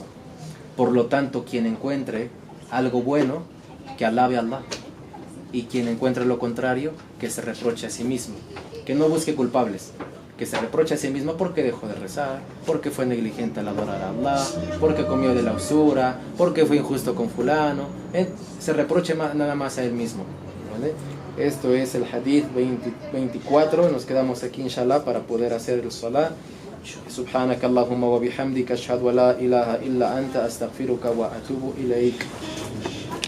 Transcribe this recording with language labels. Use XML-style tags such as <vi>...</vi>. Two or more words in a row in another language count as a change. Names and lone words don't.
<es>Por lo tanto, quien encuentre algo bueno, que alabe a Allah, y quien encuentre lo contrario, que se reproche a sí mismo, que no busque culpables, que se reproche a sí mismo porque dejó de rezar, porque fue negligente al adorar a Allah, porque comió de la usura, porque fue injusto con fulano, se reproche nada más a él mismo, ¿vale? Esto es el hadith 24, nos quedamos aquí inshallah para poder hacer el salah.</es> <ar>سبحانك اللهم وبحمدك أشهد أن لا إله إلا أنت أستغفرك وأتوب إليك.</ar>